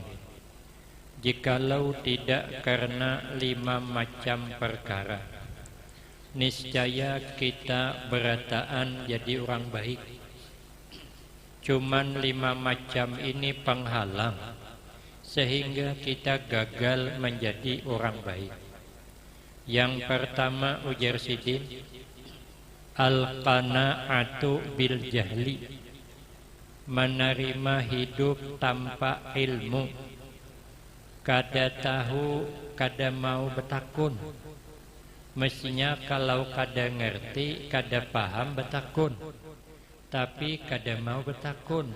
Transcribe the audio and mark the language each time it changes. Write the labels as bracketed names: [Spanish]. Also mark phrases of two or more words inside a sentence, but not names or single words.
[Indonesian] Jikalau tidak karena 5 macam perkara, niscaya kita berataan jadi orang baik. Cuman 5 macam ini penghalang sehingga kita gagal menjadi orang baik. Yang pertama, ujar Sidin, [Arabic] القناعة بالجهل, [Indonesian] menerima hidup tanpa ilmu. [Banjar] Kada tahu, kada mau betakun. Mestinya kalau kada ngerti, kada paham betakun, tapi kada mau betakun.